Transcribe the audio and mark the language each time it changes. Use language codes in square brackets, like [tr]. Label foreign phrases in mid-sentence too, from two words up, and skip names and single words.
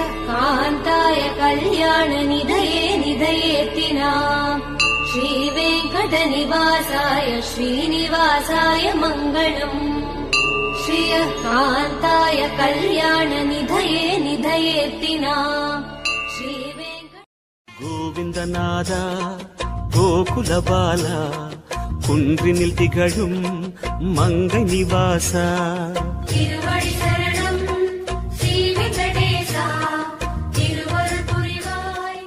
[sa] कान्ताय कल्याणनिधये निधयेत्तिना श्रीवेङ्कटनिवासाय श्रीनिवासाय मङ्गलम् श्रियः कान्ताय कल्याणनिधये निधयेत्तिना [ta] கோவிந்தநாதா கோகுலபாலா குன்றினில் திகழும் மங்கை நிவாசா திருவடி சரணம் ஸ்ரீ வெங்கடேசா திருவருள் புரிவாய்.